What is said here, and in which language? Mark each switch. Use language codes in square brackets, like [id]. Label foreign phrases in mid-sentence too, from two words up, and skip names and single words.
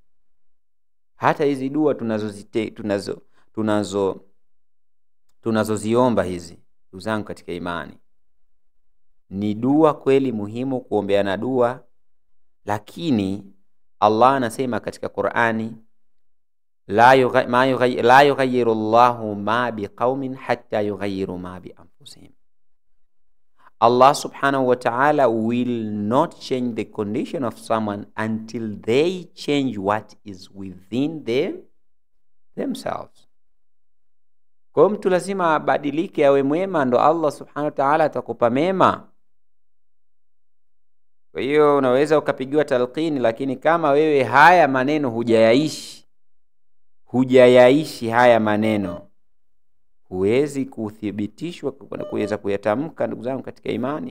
[sw] Hata hizi dua tunazoziomba hizi, ndugu zangu katika imani, ni dua kweli muhimu kuombeana dua, lakini Allah anasema katika Qur'ani, [ar] لا يغير الله ما بقوم حتى يغيروا ما بأنفسهم. [en] Allah [ar] سبحانه وتعالى [en] will not change the condition of someone until they change what is within themselves. [sw] Kwa mtu lazima abadilike, awe mwema, ndo Allah [ar] سبحانه وتعالى [sw] atakupa mema. Kwa hiyo unaweza ukapigiwa talqini, lakini kama wewe haya maneno hujayaishi haya maneno, huwezi kuthibitishwa kuweza kuyatamka, ndugu zangu katika imani.